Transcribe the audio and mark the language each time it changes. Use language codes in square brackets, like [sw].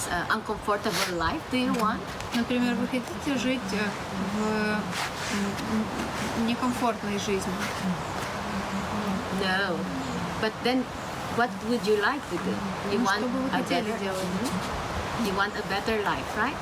[en] uncomfortable life do you want? [ru] Например, вы хотите жить в некомфортной жизни? [en] No. But then, what would you like to do? You [ru] Ну, [en] want [ru] что бы вы [en] a [ru] хотели [en] better, [ru] делать? [en] you want a better life, right?